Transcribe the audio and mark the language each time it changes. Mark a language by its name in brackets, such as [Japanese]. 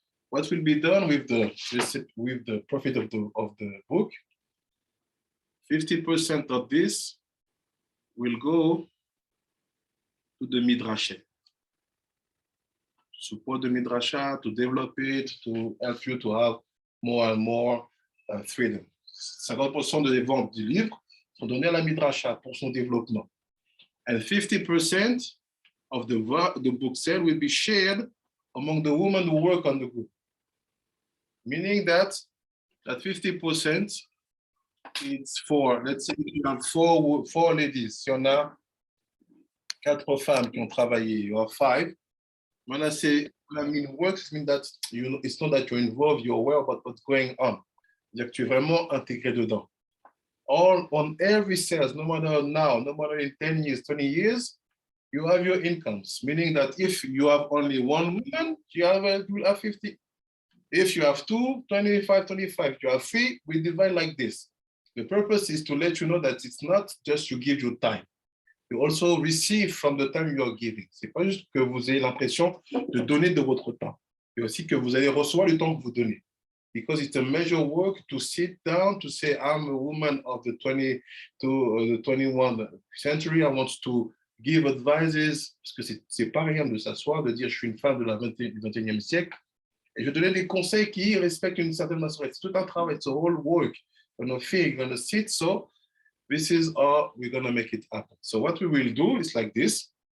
[English] What will be done with the profit of the book? 50% of this will go to the midrash. Support the midrasha, to develop it, to help you to have more and more freedom. [French] 50% des ventes du livre sont données à la midrasha pour son développement. [English] And 50% of the book sale will be shared among the women who work on the group. Meaning that 50% it's for, let's say, you have four ladies. [French] Si on a 4 femmes qui ont travaillé, [English] you have 5. When I say, works, it means that it's not that you're involved, you're aware about what's going on. [French] C'est-à-dire que tu es vraiment intégré dedans. [English] On every sales, no matter now, no matter in 10 years, 20 years, you have your incomes. Meaning that if you have only one woman, you will have 50. If you have 2, 25, 25. You have 3, we divide like this. The purpose is to let you know that it's not just you give your time. You also receive from the time you are giving. [French] C'est pas juste que vous ayez l'impression de donner de votre temps. C'est aussi que vous allez recevoir le temps que vous donnez. [English] Because it's a major work to sit down, to say, I'm a woman of the 20 to the 21st century. I want to give advices. [French] Parce que c'est pas rien de s'asseoir, de dire, je suis une femme du 21e siècle. Et je donnais des conseils qui respectent une certaine maturité. C'est tout un travail. [English] It's a whole work. You're going to sit. So this is how we're going to make it happen. So what we will do is like this.